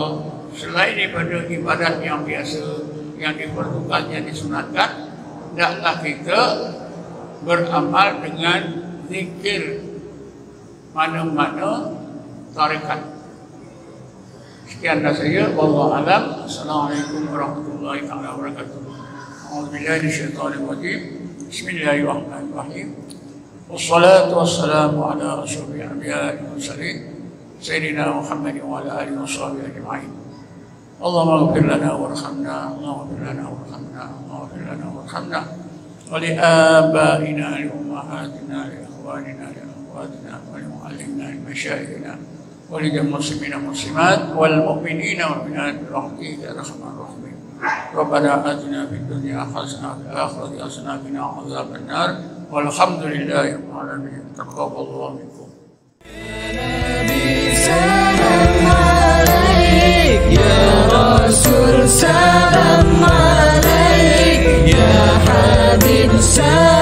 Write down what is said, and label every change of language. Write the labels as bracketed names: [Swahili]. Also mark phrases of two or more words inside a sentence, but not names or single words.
[Malay] Selain daripada ibadat yang biasa, yang diperlukan, yang disunatkan, hendaklah kita beramal dengan zikir mana-mana tarekat. Sekian dah saya. [Arabic] والله أعلم. السلام عليكم ورحمة الله وبركاته. أعوذ بالله من الشيطان الرجيم. بسم الله الرحمن الرحيم. والصلاة والسلام على أشرف الأنبياء والمرسلين سيدنا محمد وعلى آله وصحبه أجمعين. اللهم اغفر لنا وارحمنا، اللهم اغفر لنا وارحمنا، اللهم اغفر لنا وارحمنا ولآبائنا لأمهاتنا لإخواننا لأخواتنا ولمعلمينا لمشايخنا وللمسلمين والمسلمات والمؤمنين والمؤمنات برحمتك يا أرحم الراحمين. ربنا آتنا في الدنيا حسنة وفي الآخرة حسنة وقنا عذاب النار. والحمد لله رب العالمين. تقبل الله منكم. يا رسول سلام عليك، يا حبيب سلام